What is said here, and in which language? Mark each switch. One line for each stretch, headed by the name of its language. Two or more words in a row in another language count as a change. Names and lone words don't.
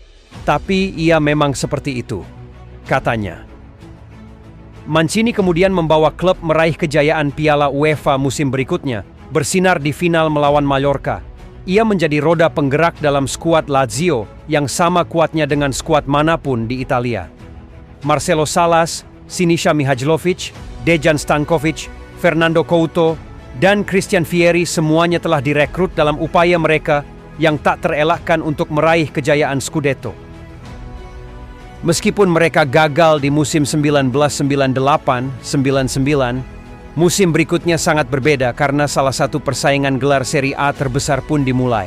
Indonesian: Tapi ia memang seperti itu," katanya. Mancini kemudian membawa klub meraih kejayaan Piala UEFA musim berikutnya, bersinar di final melawan Mallorca. Ia menjadi roda penggerak dalam skuad Lazio yang sama kuatnya dengan skuad manapun di Italia. Marcelo Salas, Sinisa Mihajlovic, Dejan Stankovic, Fernando Couto, dan Christian Vieri semuanya telah direkrut dalam upaya mereka yang tak terelakkan untuk meraih kejayaan Scudetto. Meskipun mereka gagal di musim 1998-99, musim berikutnya sangat berbeda karena salah satu persaingan gelar Serie A terbesar pun dimulai.